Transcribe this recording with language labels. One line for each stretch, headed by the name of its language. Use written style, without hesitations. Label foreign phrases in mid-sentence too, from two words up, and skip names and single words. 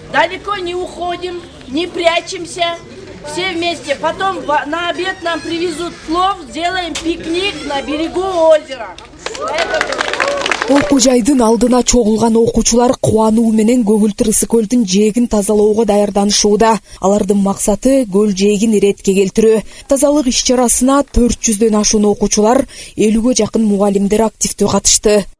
Russian: далеко не уходим, не прячемся, все вместе. Потом на обед нам привезут плов, сделаем пикник на берегу озера.
Kyrgyz: Окуу жайдын алдына чогулган окуучулар кубануу менен көгүлтүр Ысык-Көлдүн жээгин тазалоого даярданышууда. Алардын максаты көл жээгин иретке келтирүү. Тазалык иш-чарасына 400дөн ашуун окуучулар, 50ге жакын мугалимдер активдүү катышты.